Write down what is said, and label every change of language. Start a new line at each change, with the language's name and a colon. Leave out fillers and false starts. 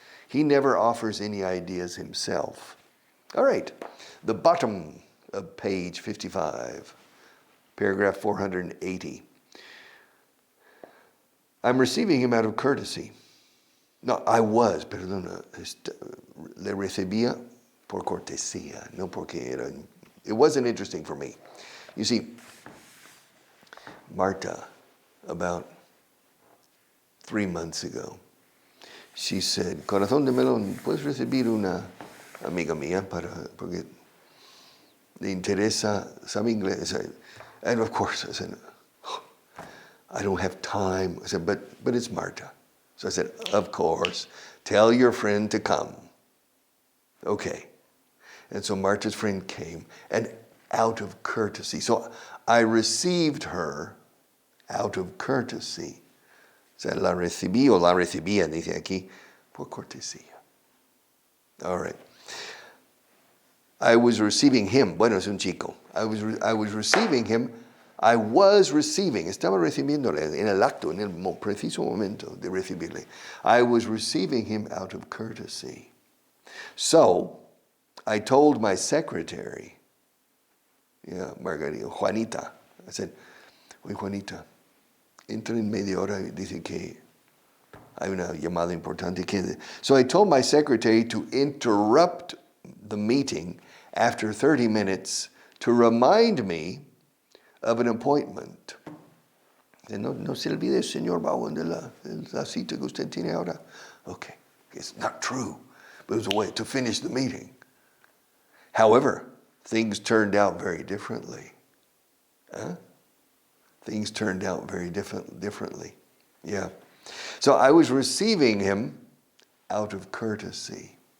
English: He never offers any ideas himself. All right, the bottom of page 55, paragraph 480. I'm receiving him out of courtesy.
Spanish: No,
English: I was,
Spanish: perdona, le recibía por cortesía, no porque era.
English: It wasn't interesting for me. You see, Marta, about 3 months ago, she said,
Spanish: Corazón de melón, ¿puedes recibir una amiga mía porque le interesa, sabe inglés?
English: And of course, I said, I don't have time. I said, but it's Marta. So I said, of course, tell your friend to come. Okay. And so Marta's friend came, and out of courtesy. So I received her out of courtesy.
Spanish: O sea, la recibí o la recibía, dice aquí, por cortesía.
English: All right. I was receiving him.
Spanish: Bueno, es un chico.
English: I was receiving him.
Spanish: Estaba recibiéndole en el acto, en el preciso momento de recibirle.
English: I was receiving him out of courtesy. So, I told my secretary, Margarita, Juanita, I said,
Spanish: oye, Juanita, entra en media hora y dice que hay una llamada importante.
English: So I told my secretary to interrupt the meeting after 30 minutes to remind me of an appointment.
Spanish: No se olvide, señor Vaughan, de la cita que usted tiene ahora.
English: Okay, it's not true, but it was a way to finish the meeting. However, things turned out very differently. Things turned out very differently. Yeah. So I was receiving him out of courtesy.